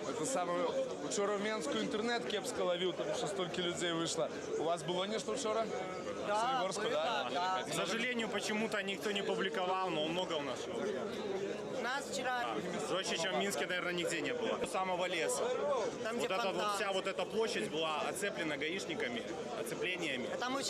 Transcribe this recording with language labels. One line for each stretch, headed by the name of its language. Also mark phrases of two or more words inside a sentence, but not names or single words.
Ukrainian: саме вчора в Мінську інтернет кепсько ловив, тому що стільки людей вийшло. У вас було нічого вчора?
Russian: Да, в Солигорску, да? да. К сожалению, почему-то никто не публиковал, но много у нас всего. Нас вчера... Жестче, чем в Минске, наверное, нигде не было. До самого леса. Там, вот, где вся вот эта площадь была оцеплена гаишниками, оцеплениями. Там очень